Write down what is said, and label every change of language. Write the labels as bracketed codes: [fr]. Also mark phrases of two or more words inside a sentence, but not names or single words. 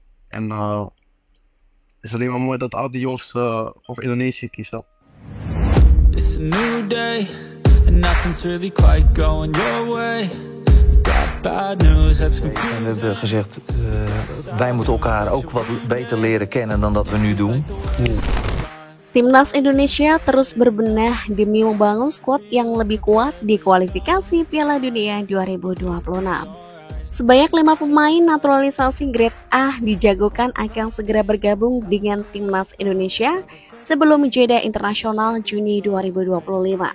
[nl] En het is alleen maar mooi dat al die jongens voor Indonesië kiezen. [en] It's a new day, and nothing's really quite going your way. Got bad news, that's [nl] En [en] confusing. [nl] we hebben gezegd, wij moeten elkaar ook wat beter leren kennen dan dat we nu doen. [id] Timnas Indonesia terus berbenah demi membangun skuad yang lebih kuat di kualifikasi Piala Dunia 2026. Sebanyak 5 pemain naturalisasi grade A dijagokan akan segera bergabung dengan Timnas Indonesia sebelum jeda internasional Juni 2025.